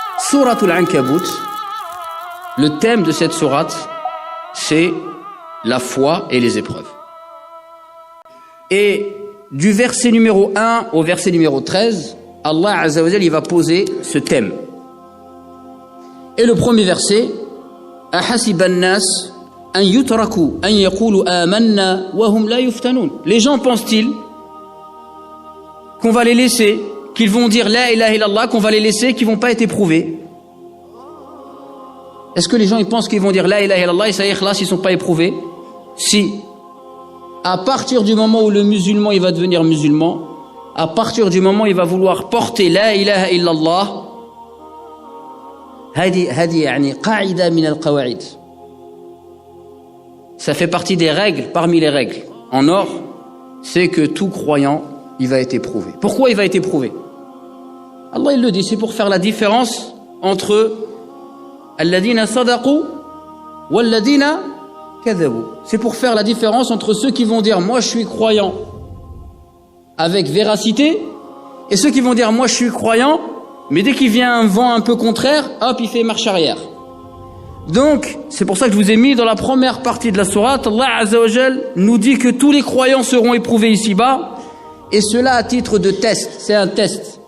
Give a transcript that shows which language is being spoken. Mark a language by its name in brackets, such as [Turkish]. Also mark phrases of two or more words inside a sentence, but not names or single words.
[French] Souratul Ankabut, le thème de cette sourate, c'est la foi et les épreuves. Et du verset numéro 1 au verset numéro 13, Allah [Arabic] عز وجل, [French] il va poser ce thème. Et le premier verset, [Arabic] أحسب الناس أن يتركوا أن يقولوا آمنا وهم لا يفتنون. [French] Les gens pensent-ils qu'on va les laisser, qu'ils vont dire [Arabic] لا إله إلا الله, [French] qu'on va les laisser, qu'ils vont pas être éprouvés? Est-ce que les gens ils pensent qu'ils vont dire [Arabic] لا إله إلا الله [French] et ça y est, ikhlas, ils sont pas éprouvés? Si. À partir du moment où le musulman il va devenir musulman, à partir du moment où il va vouloir porter [Arabic] لا إله إلا الله, [French] ça fait partie des règles, parmi les règles en or, c'est que tout croyant il va être éprouvé. Pourquoi il va être éprouvé? Allah il le dit, c'est pour faire la différence entre [Arabic] الذين صدقوا والذين كذبوا. [French] C'est pour faire la différence entre ceux qui vont dire moi je suis croyant avec véracité et ceux qui vont dire moi je suis croyant mais dès qu'il vient un vent un peu contraire, hop, il fait marche arrière. Donc, c'est pour ça que je vous ai mis dans la première partie de la sourate, Allah [Arabic] عز وجل [French] nous dit que tous les croyants seront éprouvés ici-bas, et cela à titre de test, c'est un test.